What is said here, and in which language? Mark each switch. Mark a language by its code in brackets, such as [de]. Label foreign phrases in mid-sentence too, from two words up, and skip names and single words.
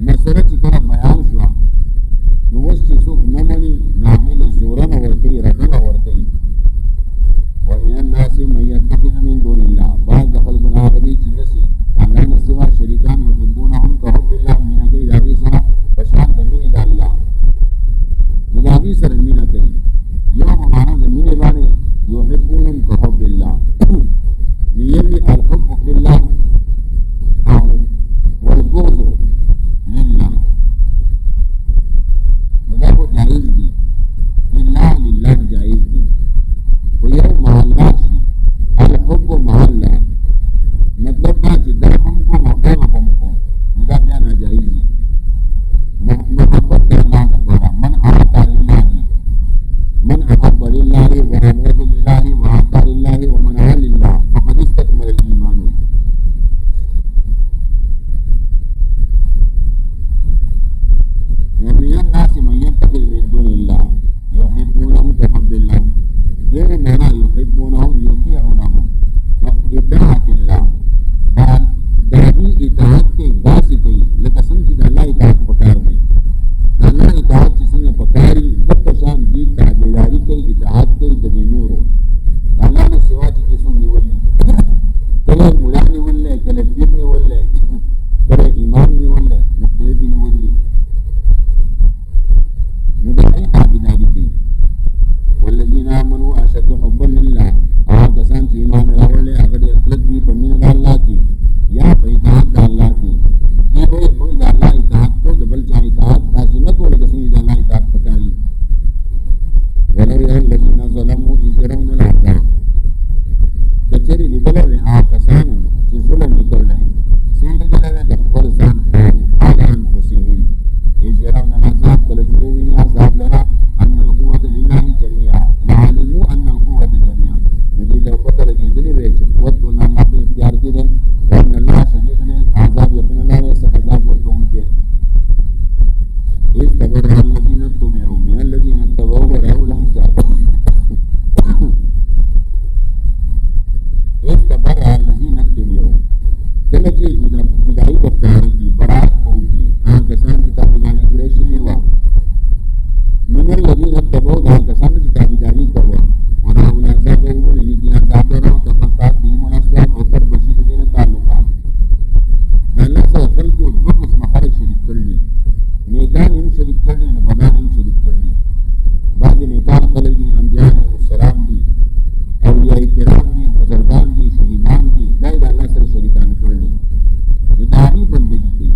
[ps] تذکره چې کله بیان شوه نو اوس چې څوک نه مني نو هغوی له زورنه ورکوي رټنه ورکوي. [ar] ومن الناس من يتخذ من دون الله [ps] بعض د خلکو نه هغه دي چې نیسي الله نه سوا شریکان [ar] یحبونهم کحب الله [ps] مینه کوي د هغوی سره په شان د مینې د الله نو د هغوی سره مینه کوي. یو معنا د مینې باندې [ar] یحبونهم کحب الله [ps] نو یوي [ar] الحب فی الله [ps] او [ar] والبغض لله [ps] نو دا خو جایز دي لله لله جایز دي و یو محله شي الحب محله مطلب دا چې دا هم کوم او هغه هم کوم نو دا بیا ناجایز دي. محبت د الله لپاره [ar] من احب لله من احب لله وابغض لله واعطى لله ومنع لله فقد استكمل الايمان. ومن الناس من يتخذ من دون الله يحبونهم كحب الله غير معنى يحبونهم يطيعونهم وإطاعة الله [ps] بل دابي اطاعت کوي داسې کوي لکه څنګه چې د الله اطاعت پکار دی. د الله اطاعت چې څنګه پکاري دغه شان دي تابعداري کوي اطاعت کوي د نورو د الله نه سوا چې څوک نیولي کله مولا نیولي کله پیر نیولي کله امام نیولي مختلف نیولي نو د هغې تابعداري کوي. [ar] والذین آمنوا اشد حبا لله [ps] هغه کسان چې ایمان راوړلی هغه ډېر کلک دي په مینه د الله کې یا په اطاعت د الله کې. دوی وایي موږ د الله اطاعت کوو د بل چا اطاعت داسې نه کوو لکه څنګه د الله اطاعت پکاري. [ar] ولو یرى الذین ظلموا اذ يرون العذاب [ps] کچېرې لیدلی وی هغه کسانو چې ظلم یې کړلی څه یې لیدلی وی د خپل ځان [ar] على انفسهم اذ يرون العذاب [ps] کله چې وویني عذاب لره [ar] ان القوة لله جميعا لعلموا ان القوة جميعا [ps] نو دې ته پته لګېدلې وی چې قوت ټول د الله په اختیار کې دی [ar] وان الله شدید العذاب [ps] یقینا الله یې سخت عذاب ورکوونکی. [ar] اذ تبرأ الذین اتبعوا من الذین اتبعوا ورأوا العذاب اذ تبرأ الذین اتبعوا [ps] کله چې جدایي په ښکاره کړي برات به وکړي هغه کسان چې تابعداري کړې شوې وه [ar] من الذين اتبعوا [ps] دا کسان چې تابعداري کوي [ar] ورأوا العذاب [ps] وویني دي عذاب لره [ar] وتقطعت بهم الاسباب [ps] او قد بشي د دې تعلقات د الله سره خلکو دوه قسمه خلک شریک کړي نیکان هم شریک کړي نو بدان هم شریک کړي. بعضې نیکان خلک دي انبیاء [ar] علیهم السلام [ps] دي اولیاء کرام دي بزرګان دي شهیدان دي دا یې د الله سره شریکان کړي نو د هغې بندګي کوي.